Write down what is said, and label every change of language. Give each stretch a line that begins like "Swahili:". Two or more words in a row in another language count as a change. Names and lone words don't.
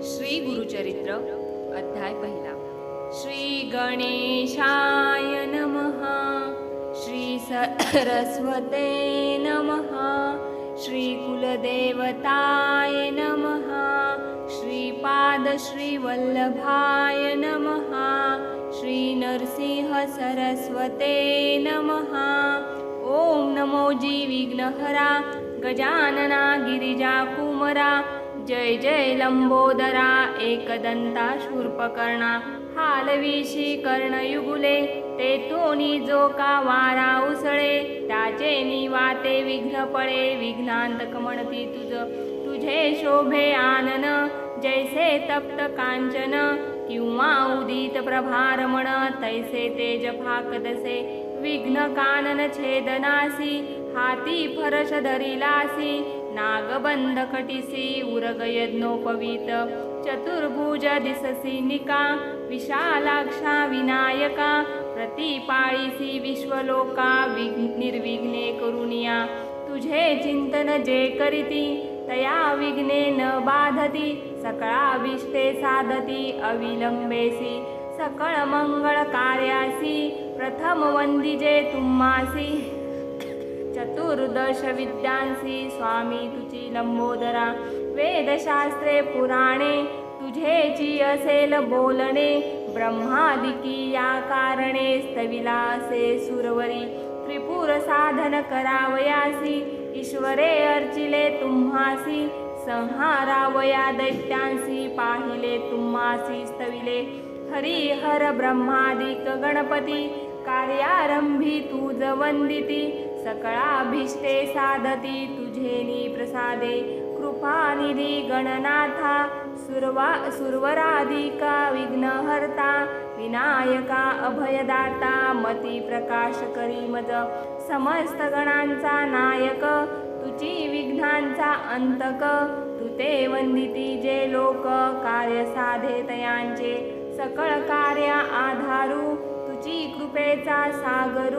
Marathi: श्री गुरुचरित्र अध्याय पहिला।
Sanskrit: श्री गणेशाय नमः। श्री सरस्वते नमः। श्री कुलदेवताय नमः। श्रीपाद श्री वल्लभाय नमः। श्री नरसिंह सरस्वते नमः।
Marathi: ओम नमो जी विघ्नहरा गजानना गिरिजा कुमरा। जय जय लंबोदरा एकदंता शूर्पकर्णा। हालविशी कर्णयुगुले तेथोनी जो का वारा उसळे। त्याचे निवाते विघ्न पळे विघ्नांतक म्हणती तुझे शोभे आनन। जैसे तप्त कांचन किंवा उदित प्रभारमण। तैसे तेज फाकदसे विघ्न कानन छेदनासी। हाती फरश धरिलासी नागबंध कटिसी। उरग यज्ञोपवीत चतुर्भुज दिससी निका। विशालाक्षा विनायका प्रतिपाळीसी विश्वलोका। निर्विघ्ने करुणिया तुझे चिंतन जे करीती। तया विघ्ने न बाधती सकळाभिष्टे साधती अविलंबेसी। सकळ मंगळ कार्यासी प्रथम वंदिजे तुम्हासी। चतुर्दश विद्यांसी स्वामी तुझी लंबोदरा। वेदशास्त्रे पुराणे तुझेची असेल बोलणे। ब्रह्मादिकी या कारणे स्तविलासे सुरवरी। त्रिपुर साधन करावयासी ईश्वरे अर्चिले तुम्हासी। संहारावया दैत्यांसी पाहिले तुम्हासी स्तविले। हरिहर ब्रह्मादिक गणपती कार्यारंभी तुझ वंदिती। सकळाभिष्टे साधती तुझेनी प्रसादे। कृपानिधी गणनाथा सुरवराधिका विघ्नहर्ता। विनायका अभयदाता मती प्रकाश करी मज। समस्त गणांचा नायक तुझी विघ्नांचा अंतक। तुते वंदिती जे लोक कार्य साधे तयांचे। सकळ कार्या आधारू तुझी कृपेचा सागरू।